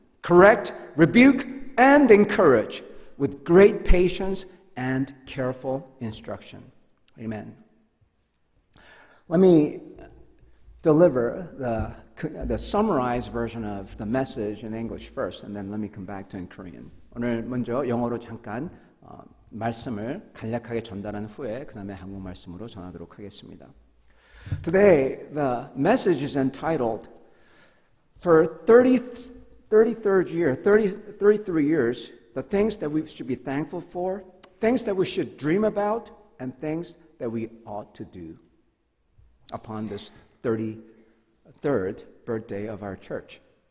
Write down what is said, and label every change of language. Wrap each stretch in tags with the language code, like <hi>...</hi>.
<en>Correct, rebuke, and encourage with great patience and careful instruction. Amen. Let me deliver the summarized version of the message in English first, and then let me come back to in Korean.</en> <ko>오늘 먼저 영어로 잠깐 말씀을 간략하게 전달한 후에 그 다음에 한국 말씀으로 전하도록 하겠습니다.</ko> <en>Today, the message is entitled, For 33 years, the things that we should be thankful for, things that we should dream about, and things that we ought to do upon this 33rd birthday of our church.</en>